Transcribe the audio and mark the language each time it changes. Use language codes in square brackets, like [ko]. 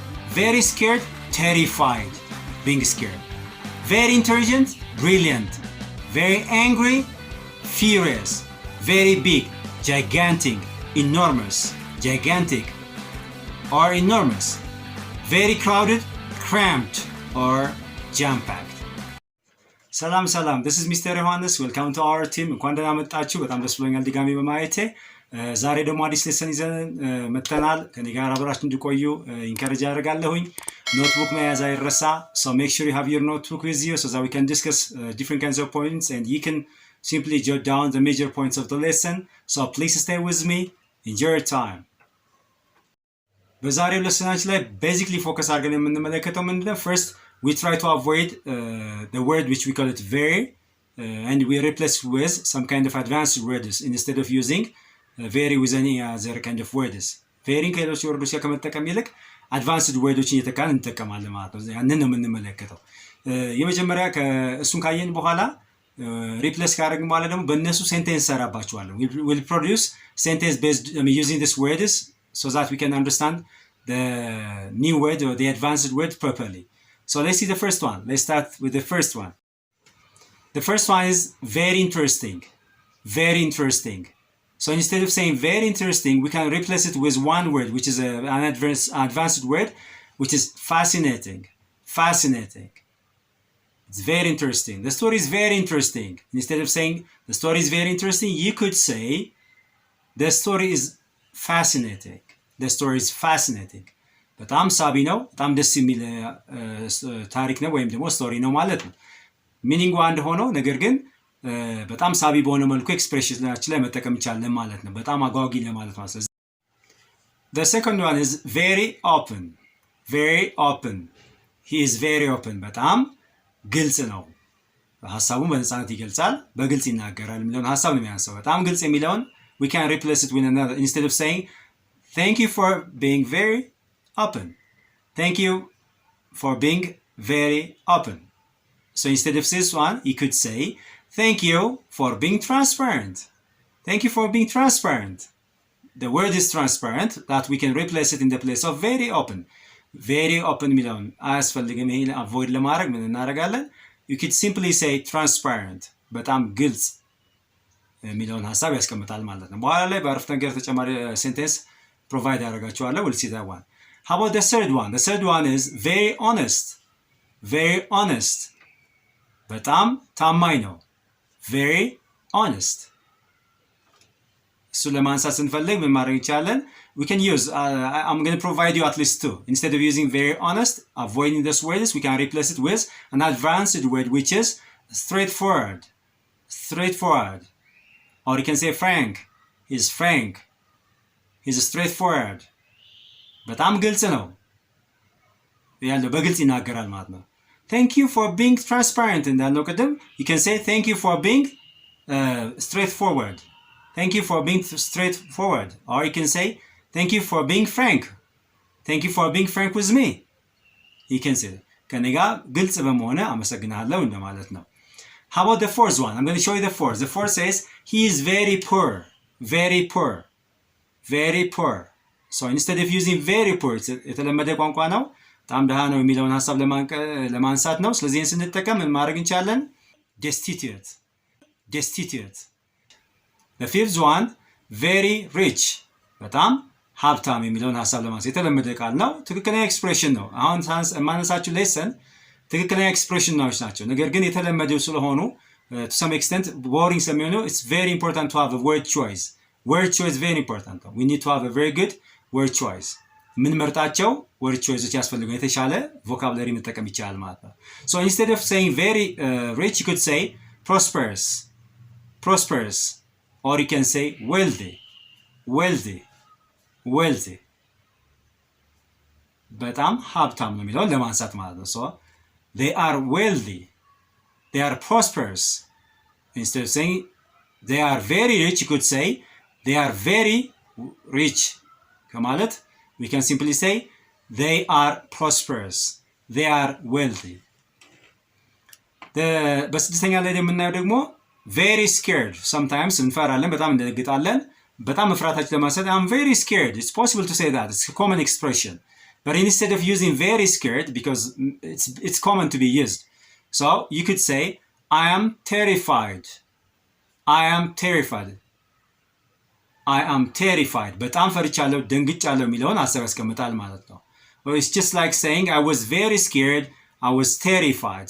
[en] very scared, terrified, being scared, very intelligent, brilliant, very angry, furious, very big, gigantic, enormous, gigantic or enormous, very crowded, cramped or jam-packed. [am] ሰላም ሰላም, [en] this is Mr. ዮሐንስ. welcome to our team. [am] እንኳን ደህና መጣችሁ። በጣም ደስ ብሎኛል ድጋሚ በማየቴ። ዛሬ ደግሞ አዲስ ሌሰን ይዘን መጥተናል። ከኔ ጋር አብራችሁ እንድቆዩ ኢንከሬጅ አደርጋለሁኝ። ኖትቡክ መያዝ አይረሳ. [en] So make sure you have your notebook with you so that we can discuss different kinds of points and you can simply jot down the major points of the lesson. So please stay with me. Enjoy your time. [am] በዛሬው ሌሰናችን ላይ ቤዚክሊ ፎከስ አድርገን የምንመለከተው ምንድነው? [en] First, we try to avoid the word which we call it very and we replace with some kind of advanced words instead of using very with any other kind of words. [am] very ከሌሎች ወርዶች ጋር ከመጠቀም ይልቅ [en] advanced words [am] እየተካን እንጠቀማለን ማለት ነው። ያንን ነው የምንመለከተው። የመጀመሪያ እሱን ካየን በኋላ replace ካደረግን በኋላ ደግሞ በእነሱ ሴንቴንስ ሰራባቸዋለን. [en] We'll produce sentence based using these words so that we can understand the new word or the advanced word properly. So let's see the first one. Let's start with the first one. The first one is very interesting. Very interesting. So instead of saying very interesting, we can replace it with one word, which is an advanced word, which is fascinating. Fascinating. It's very interesting. The story is very interesting. Instead of saying the story is very interesting, you could say the story is fascinating. The story is fascinating. [am] በጣም ሳቢ ነው፣ በጣም ደስ የሚል ታሪክ ነው ወይም ደግሞ ስቶሪ ነው ማለት ነው። ሚኒንጉ አንድ ሆኖ ነገር ግን በጣም ሳቢ በሆነ መልኩ ኤክስፕሬሽናችን ላይ መጠቀም ይቻላል ማለት ነው። በጣም አጓጊ ለማለት ነው። ስለዚህ [en] the second one is very open. Very open. He is very open. [am] በጣም ግልጽ ነው። ሐሳቡን በነፃነት ይገልጻል፣ በግልጽ ይናገራል የሚለውን ሐሳብ ነው የሚያንሰው። በጣም ግልጽ የሚለውን [en] we can replace it with another instead of saying thank you for being very open. Thank you for being very open. So instead of this one, you could say, thank you for being transparent. Thank you for being transparent. The word is transparent, that we can replace it in the place of very open. [am] Very open ሚለውን አያስፈልግም። ይሄን avoid ለማድረግ ምን እናደርጋለን? [en] You could simply say transparent. [am] በጣም ግልጽ የሚለውን ሐሳብ ያስቀምጣል ማለት ነው። በኋላ ላይ በአረፍተ ነገር ተጨማሪ ሴንቴንስ ፕሮቫይድ ያደርጋችኋለሁ. [en] We'll see that one. How about the third one? The third one is very honest. Very honest. [am] በጣም ታማኝ ነው. [en] Very honest. [am] እሱ ለማንሳት ስንፈልግ ምን ማድረግ ይቻላል? [en] We can use, I'm going to provide you at least two. Instead of using very honest, avoiding those words, we can replace it with an advanced word which is straightforward. Straightforward. Or you can say frank. He's frank. He's straightforward. [am] በጣም ግልጽ ነው ያለው በግልጽ ይናገራል ማለት ነው። [en] Thank you for being transparent [am] እንዳልነው ቅድም [en] you can say thank you for being straightforward. Thank you for being straightforward. Or you can say thank you for being frank. Thank you for being frank with me. You can say [am] ከኔ ጋር ግልጽ በመሆነ አመሰግናለሁ እንደማለት ነው። [en] How about the fourth one? I'm going to show you the fourth. The fourth says he is very poor. Very poor. Very poor. So instead of using very poor, [am] የተለመደ ቋንቋ ነው። በጣም ደሃ ነው የሚለውን ሐሳብ ለማንሳት ነው። ስለዚህ ስንጠቀም ምን ማድረግ እንችላለን? [en] destitute. Destitute. [am] The fifth one, very rich. በጣም ሀብታም የሚለውን ሐሳብ ለማንሳት የተለመደ ቃል ነው። ትክክለኛ ኤክስፕሬሽን ነው። አሁን የማነሳችሁ ሌሰን ትክክለኛ ኤክስፕሬሽኖች ናቸው። ነገር ግን የተለመደው ስለሆኑ [en] to some extent boring [am] ስለሚሆኑ [en] it's very important to have a word choice. Word choice very important. We need to have a very good word choice. [am] ምን መርጣቸው [en] word choices [am] ያስፈልጋል። የተሻለ ቮካብላሪ መጠቀም ይቻላል ማለት ነው። [en] So instead of saying very rich, you could say prosperous. Prosperous. Or you can say wealthy. Wealthy. Wealthy. [am] በጣም ሀብታም ነው የሚለውን ለማንሳት ማለት ነው። [en] So they are wealthy. They are prosperous. Instead of saying they are very rich, you could say they are very rich. [am] ከማለት [en] we can simply say they are prosperous, they are wealthy. [am] በስድስተኛ ላይ የምናየው ደግሞ [en] very scared. [am] sometimes እንፈራለን፣ በጣም እንደነግጣለን። በጣም መፍራታችን ለማሳየት [en] I'm very scared. It's possible to say that. It's a common expression. But instead of using very scared, because it's common to be used, so you could say I am terrified. I am terrified. I am terrified. [am] በጣም ፈርቻለሁ፣ ደንግጫለሁ የሚለውን ሀሳብ ያስቀምጣል ማለት ነው። [en] Or it's just like saying I was very scared, I was terrified.